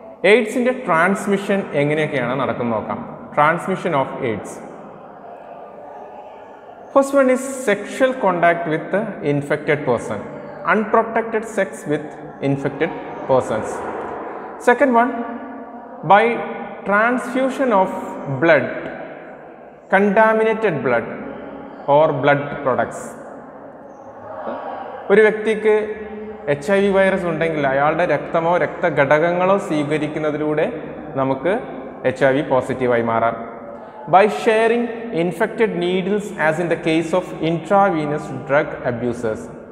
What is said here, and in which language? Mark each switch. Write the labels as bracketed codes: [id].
[ml] എയ്ഡ്സിൻ്റെ transmission എങ്ങനെയൊക്കെയാണ് നടക്കുന്നത് നോക്കാം. [en] Transmission of AIDS. First one is sexual contact with infected person, unprotected sex with infected persons. Second one, by transfusion of blood, contaminated blood or blood products. [ml] ഒരു വ്യക്തിക്ക് HIV virus ഉണ്ടെങ്കിൽ അയാളുടെ രക്തമോ രക്തഘടകങ്ങളോ സ്വീകരിക്കുന്നതിലൂടെ നമുക്ക് HIV പോസിറ്റീവായി മാറാം. [en] By sharing infected needles as in the case of intravenous drug abusers.